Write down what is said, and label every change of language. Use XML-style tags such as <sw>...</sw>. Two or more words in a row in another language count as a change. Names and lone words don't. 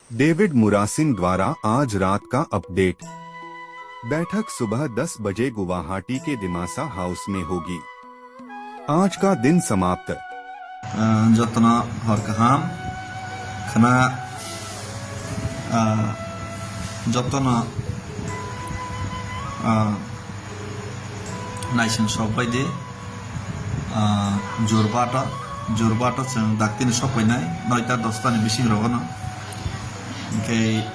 <hi>डेविड मुरासिन द्वारा आज रात का अपडेट। बैठक सुबह 10 बजे गुवाहाटी के दिमासा हाउस में होगी। आज का दिन समाप्त।</hi> <brx>जतना हरकाहाम खाना जतना नायसन सब बायदि जुरबाट जों दाक्तिनि सफैनाय 9टा 10टानि बिसिं रगनो ओमफ्राय</brx>